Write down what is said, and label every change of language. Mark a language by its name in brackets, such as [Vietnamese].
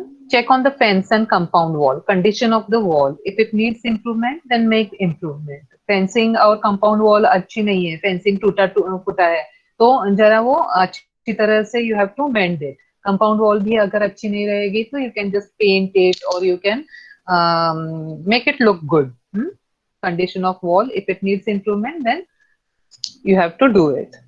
[English] Check on the fence and compound wall. Condition of the wall. If it needs improvement, then make improvement. [Hindi] Fencing और compound wall अच्छी नहीं है. Fencing टूटा फूटा है. तो जरा वो अच्छी तरह से [English] you have to mend it. Compound wall [Hindi] भी अगर अच्छी नहीं रहेगी तो [English] you can just paint it or you can make it look good. Condition of wall. If it needs improvement, then you have to do it.